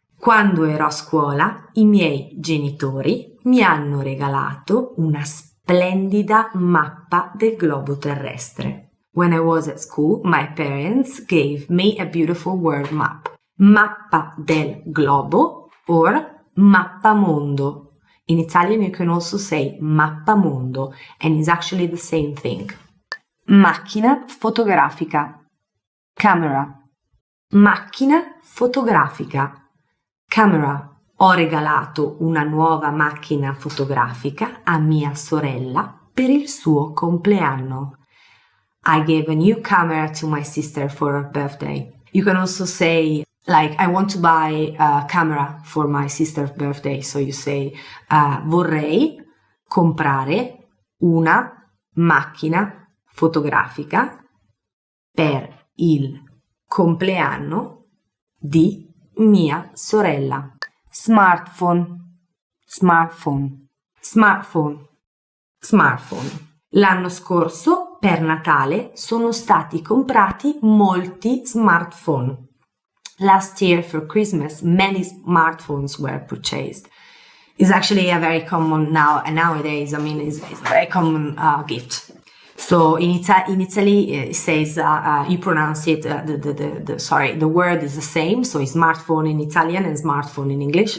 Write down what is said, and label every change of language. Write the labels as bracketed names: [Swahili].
[Italian] Quando ero a scuola, i miei genitori mi hanno regalato una splendida mappa del globo terrestre. [English] When I was at school, my parents gave me a beautiful world map. [Italian] Mappa del globo or mappamondo. [English] In Italian you can also say mappamondo, and it's actually the same thing. [Italian] Macchina fotografica. Camera. Macchina fotografica. Camera. Ho regalato una nuova macchina fotografica a mia sorella per il suo compleanno. [English] I gave a new camera to my sister for her birthday. You can also say, like, I want to buy a camera for my sister's birthday. So you say, [Italian] vorrei comprare una macchina fotografica per il compleanno di mia sorella. [English] Smartphone, smartphone, smartphone, smartphone. [Italian] L'anno scorso, per Natale, sono stati comprati molti smartphone. [English] Last year for Christmas, many smartphones were purchased. It's actually a very common nowadays. I mean, it's a very common gift. So in Italy, it says you pronounce it. The word is the same. So it's smartphone in Italian and smartphone in English.